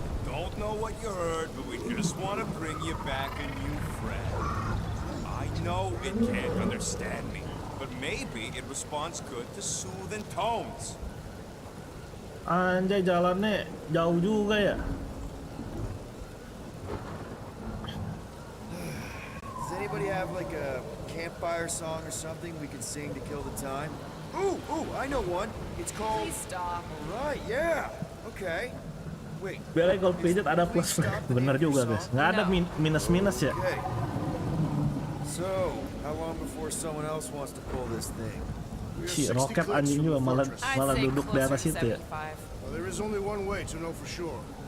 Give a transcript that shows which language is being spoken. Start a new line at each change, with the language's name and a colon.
English: Don't know what you heard, but we just want to bring you back a new friend. I know it can't understand me, but maybe it responds good to soothing tones.
Indonesian: Anjay, jalannya jauh juga ya.
English: Does anybody have like a campfire song or something we can sing to kill the time? Ooh, I know one. It's called... Please stop. Right, yeah. Okay. Wait.
Indonesian: Biar kalau pijat ada plus. Bener juga, guys. Nggak ada minus-minus ya.
English: Okay. So, how long before someone else wants to pull this thing?
Indonesian: Si roket anjing juga malah duduk di atas itu ya.
English: Well, there is only one way to know for sure.